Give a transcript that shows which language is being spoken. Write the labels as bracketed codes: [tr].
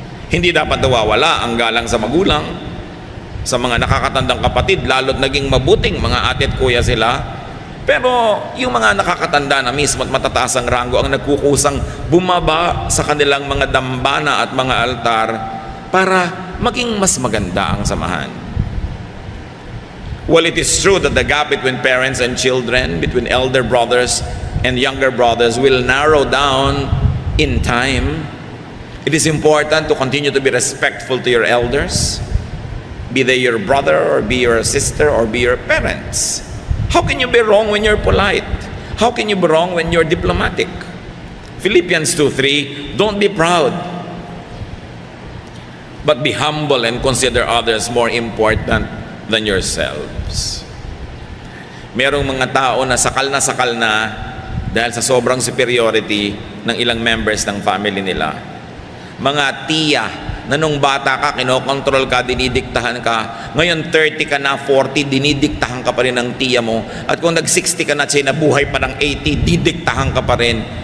[tl] Hindi dapat nawawala ang galang sa magulang, sa mga nakakatandang kapatid, lalo't naging mabuting mga ate at kuya sila. Pero yung mga nakakatanda na mismo at matataas ang ranggo ang nagkukusang bumaba sa kanilang mga dambana at mga altar para maging mas maganda ang samahan. [en] Well, it is true that the gap between parents and children, between elder brothers and younger brothers will narrow down in time. It is important to continue to be respectful to your elders, be they your brother or be your sister or be your parents. How can you be wrong when you're polite? How can you be wrong when you're diplomatic? Philippians 2:3, don't be proud, but be humble and consider others more important than yourselves. [tl] Merong mga tao na sakal na dahil sa sobrang superiority ng ilang members ng family nila. Mga tiya na nung bata ka, kinokontrol ka, dinidiktahan ka. Ngayon 30 ka na, 40, dinidiktahan ka pa rin ng tiya mo. At kung nag-60 ka na, siya nabuhay pa ng 80, didiktahan ka pa rin.